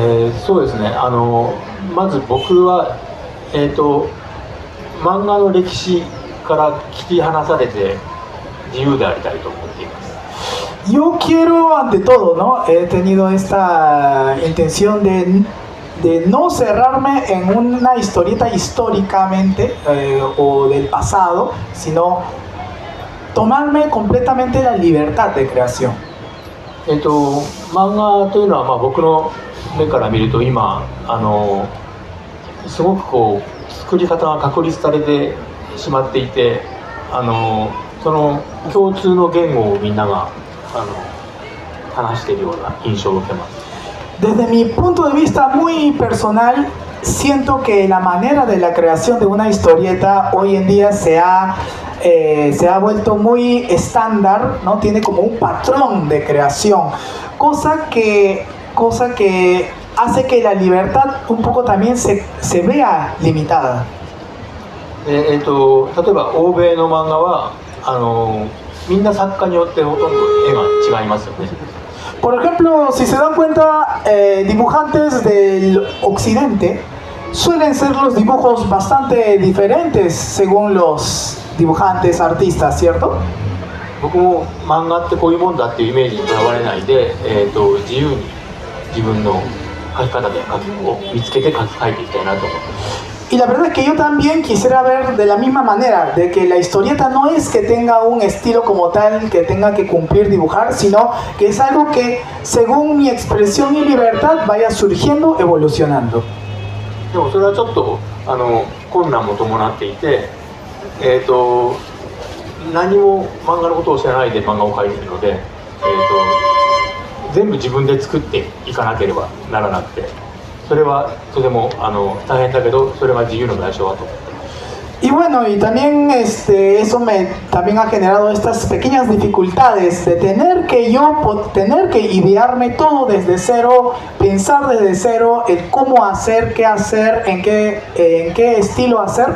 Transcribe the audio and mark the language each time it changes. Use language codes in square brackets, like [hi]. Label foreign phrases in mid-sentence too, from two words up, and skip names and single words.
[ja] そうですね、まず僕は、漫画の歴史から切り離されて自由でありたいと思っています。 [es] Yo quiero, ante todo, ¿no? He tenido esta intención de no cerrarme en una historieta históricamente o del pasado, sino tomarme completamente la libertad de creación. [ja] 漫画というのは、僕の目から見ると今すごくこう作り方が確立されてしまっていて、その共通の言語をみんなが話しているような印象を受けます。 [es] Desde mi punto de vista muy personal, siento que la manera de la creación de una historieta hoy en día se ha vuelto muy estándar, ¿no? Tiene como un patrón de creación, cosa que hace que la libertad un poco también se vea limitada. [ja] 例えば欧米の漫画はみんな作家によってほとんど絵が違いますよね。 [es] Por ejemplo, si se dan cuenta, dibujantes del occidente suelen ser los dibujos bastante diferentes según los dibujantes, artistas, ¿cierto? [ja] 僕も漫画ってこういうもんだっていうイメージにとらわれないで、自由に自分の描き方で描きを見つけて描いていきたいなと思って。 [es] Y la verdad es que yo también quisiera ver de la misma manera, de que la historieta no es que tenga un estilo como tal, que tenga que cumplir, dibujar, sino que es algo que según mi expresión y libertad vaya surgiendo, evolucionando. [ja] でもそれはちょっと困難も伴っていて、何も漫画のことを知らないで漫画を描いているので、全部自分で作っていかなければならなくて、それはとても大変だけど、それが自由の代償だと思って。 [es] Y bueno, y también eso también ha generado estas pequeñas dificultades de tener que idearme todo desde cero, pensar desde cero el cómo hacer, qué hacer, en qué estilo hacer.